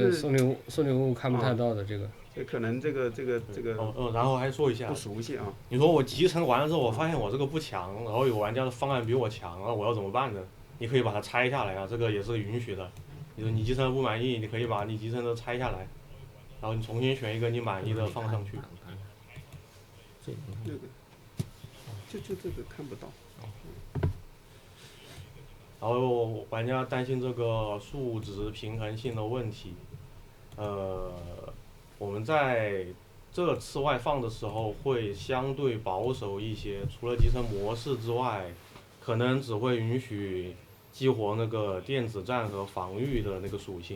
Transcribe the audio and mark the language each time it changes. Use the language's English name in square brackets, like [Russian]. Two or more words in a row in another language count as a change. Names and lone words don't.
[Chinese] 对送礼物看不太到的这个。这可能这个。然後還說一下，不熟悉啊。你說我集成完了之後，我發現我這個不強，然後有玩家的方案比我強，那我要怎麼辦呢？你可以把它拆下來啊，這個也是允許的。你說你集成的不滿意，你可以把你集成的拆下來，然後你重新選一個你滿意的放上去。這個看不到。然後玩家擔心這個數值平衡性的問題，我們在這次外放的時候會相對保守一些，除了集成模式之外，可能只會允許激活那個電子戰和防禦的那個屬性。